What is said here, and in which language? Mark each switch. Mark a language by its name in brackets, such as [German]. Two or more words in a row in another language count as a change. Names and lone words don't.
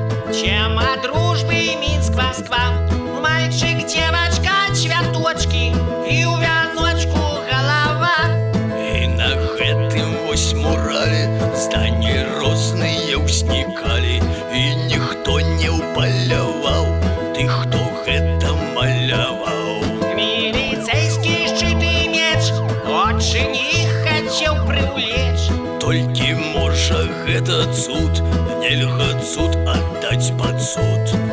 [Russian] Тема дружбы Минск, Москва. Мальчик, девочка, цвяточки, и у вяночку голова. [Belarusian] И на гэтым вось мурале здані розныя ўзнікалі, і ніхто не ўпаляваў тых, хто гэта маляваў. Милицейский шчыт і меч [Russian] очень их [Belarusian] хацеў прывлечь. Толькі можа гэта цуд, нельга цуд аддаць пад суд.